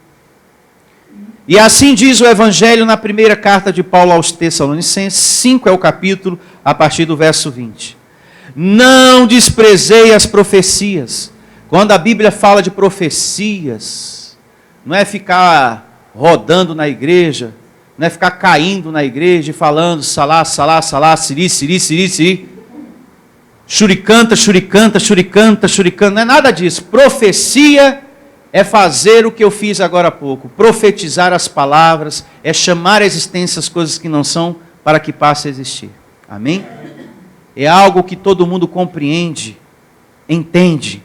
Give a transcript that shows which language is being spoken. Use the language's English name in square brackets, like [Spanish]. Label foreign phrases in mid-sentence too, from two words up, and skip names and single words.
[Portuguese] E assim diz o Evangelho na primeira carta de Paulo aos Tessalonicenses, 5 é o capítulo, a partir do verso 20. Não desprezei as profecias. Quando a Bíblia fala de profecias, não é ficar rodando na igreja, não é ficar caindo na igreja e falando salá, salá, salá, siri, siri, siri, siri. Shuricanta, shuricanta, shuricanta, shuricanta. Não é nada disso. Profecia é fazer o que eu fiz agora há pouco. Profetizar as palavras, é chamar à existência as coisas que não são para que passe a existir. Amém? É algo que todo mundo compreende, entende.